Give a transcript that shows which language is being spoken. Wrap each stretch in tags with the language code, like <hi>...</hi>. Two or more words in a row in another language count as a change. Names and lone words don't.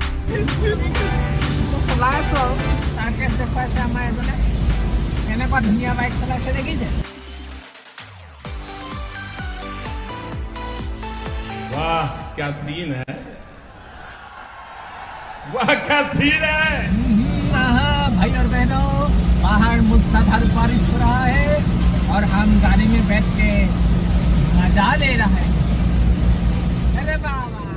<as>চলাই আছোঁ আৰু টাৰ্গেট দেখুৱাইছে আমাৰ এজনে কেনেকুৱা ধুনীয়া বাইক চলাইছে দেখিছে</as> <hi>वाह क्या सीन है वाह क्या सीन है भाई और बहनों पहाड़ मुसलधार बारिश हो रहा है और हम गाड़ी में बैठ के मजा ले रहे हैं अरे बाबा</hi>